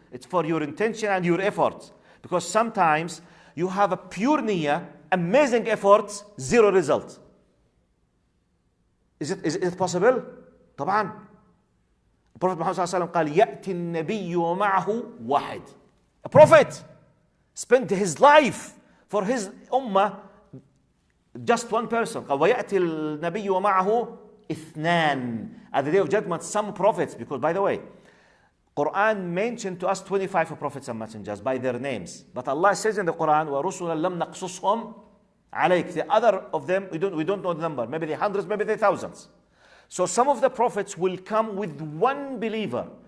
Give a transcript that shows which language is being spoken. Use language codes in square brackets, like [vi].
[en] It's for your intention and your effort. Because sometimes you have a pure niyyah, amazing efforts, zero result. Is it possible? [ar] طبعا. Prophet Muhammad sallallahu alaihi wasallam قال يأتي النبي ومعه واحد. [en] A prophet spent his life for his ummah, just one person. [ar] قال ويأتي النبي ومعه اثنان. [en] At the day of judgment, some prophets, because by the way, Quran mentioned to us 25 prophets and messengers by their names. But Allah says in the Quran, [ar] وَرُسُلًا لَمْ نَقْصُصْهُمْ عَلَيْكَ. [en] The other of them, we don't know the number. Maybe the hundreds, maybe the thousands. So some of the prophets will come with one believer.